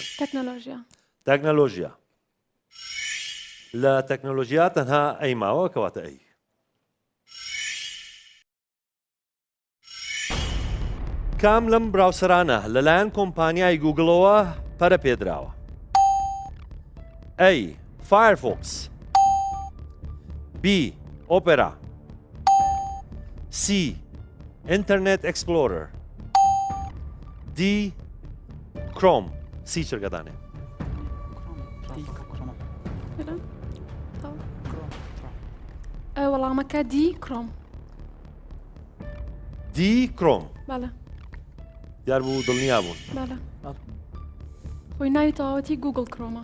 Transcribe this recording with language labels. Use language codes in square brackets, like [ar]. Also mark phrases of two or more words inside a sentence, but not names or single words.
[ckb] تەکنۆلۆژیا تەکنەلۆژیا لە تەکنۆلۆژیا تەنها ئەی ماوە کەواتە ئەی کام لەم براوسەرانە لەلایەن کۆمپانیای گوگڵەوە پەرە پێدراوە A. Firefox B. Opera C. Internet Explorer D. Chrome C چرگەدانێ وەڵامەکە دی کڕۆم D. Chrome بەڵێ دیار بوو دڵنیا بوون بەڵێ خۆی ناوی تەواوەتی گوگل کڕۆمە